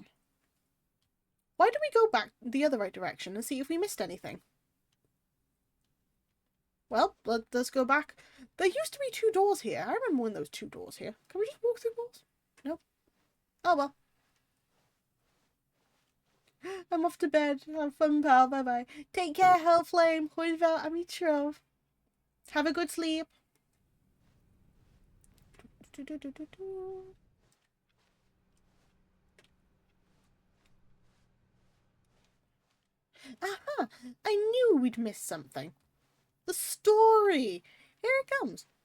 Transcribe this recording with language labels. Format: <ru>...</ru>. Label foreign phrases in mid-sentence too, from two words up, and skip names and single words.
<en>Why don't we go back the other right direction and see if we missed anything? Well, let's go back. There used to be 2 doors here. I remember when there was 2 doors here. Can we just walk through walls? Nope. Oh well. I'm off to bed. Have fun, pal. Bye-bye. Take care,</en> <cy>Hellflame. Hwyl fawr am I tro.</cy> <en>Have a good sleep. Aha! I knew we'd miss something. The story! Here it comes.</en>